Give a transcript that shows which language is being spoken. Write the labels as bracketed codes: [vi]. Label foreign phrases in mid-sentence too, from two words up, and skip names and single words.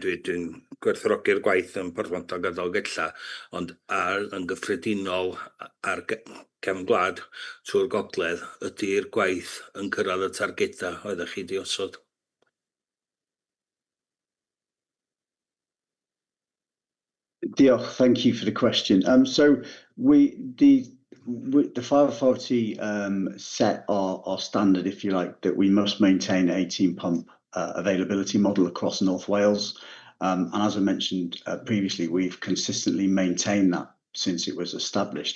[cy] Dwi'n gwerthfawrogi'r gwaith yn Porthmadog a Dolgellau, ond yn gyffredinol ar gefn gwlad trwy'r Gogledd, ydy'r gwaith yn cyrraedd y targeda oeddech chi di osod? Diolch, [en] thank you for the question. So the Fire Authority set our standard, if you like, that we must maintain 18 pump availability model across North Wales. And as I mentioned previously, we've consistently maintained that since it was established.